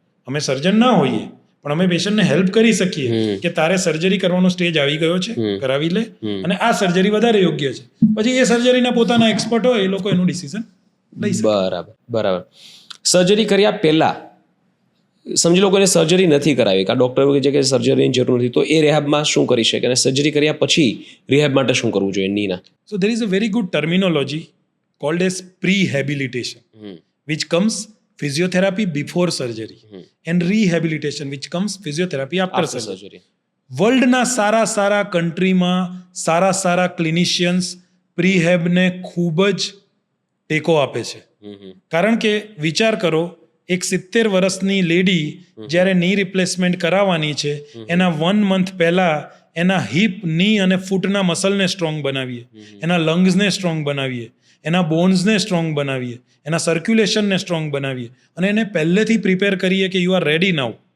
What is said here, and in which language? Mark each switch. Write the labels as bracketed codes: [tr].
[gu] અમે સર્જન ના હોઈએ પણ અમે પેશન્ટને હેલ્પ કરી શકીએ કે તારે સર્જરી કરવાનો સ્ટેજ આવી ગયો છે, કરાવી લે, અને આ સર્જરી વધારે યોગ્ય છે. પછી એ સર્જરીના પોતાના એક્સપર્ટ હોય, એ લોકો એનું ડિસિઝન લઈ શકે. બરાબર. સર્જરી કર્યા પહેલા સમજી લો કોઈને સર્જરી નથી કરાવી, કાં ડૉક્ટર કહે છે કે સર્જરીની જરૂર નથી, તો એ રિહેબમાં શું કરી શકે, અને સર્જરી કર્યા પછી રિહેબ માટે શું કરવું જોઈએ નીના? [en] So there is a very good terminology called as prehabilitation, which comes physiotherapy before surgery and rehabilitation which comes physiotherapy after surgery. [gu] વર્લ્ડના સારા કન્ટ્રીમાં સારા ક્લિનિશિયન્સ પ્રીહેબને ખૂબ જ ટેકો આપે છે. કારણ કે વિચાર કરો, એક 70 વર્ષની લેડી જ્યારે ની રિપ્લેસમેન્ટ કરાવવાની છે, એના 1 મંથ પહેલા એના હિપ, ની અને ફૂટના મસલને સ્ટ્રોંગ બનાવીએ, એના લંગ્સને સ્ટ્રોંગ બનાવીએ, એના બોન્સને સ્ટ્રોંગ બનાવીએ, એના સર્ક્યુલેશનને સ્ટ્રોંગ બનાવીએ અને એને પહેલેથી પ્રિપેર કરીએ કે [en] you are ready now,